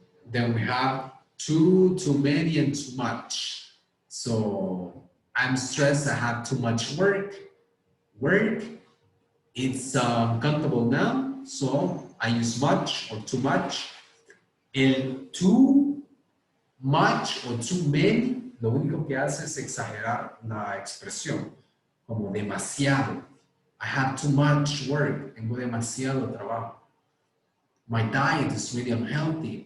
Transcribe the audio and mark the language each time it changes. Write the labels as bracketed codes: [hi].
[en] Then we have too many, and too much. So, I'm stressed, I have too much work. Work, it's a countable noun, so I use much or too much. [es] El too much o too many, lo único que hace es exagerar la expresión, como demasiado. [en] I have too much work, [es] tengo demasiado trabajo. [en] My diet is really unhealthy.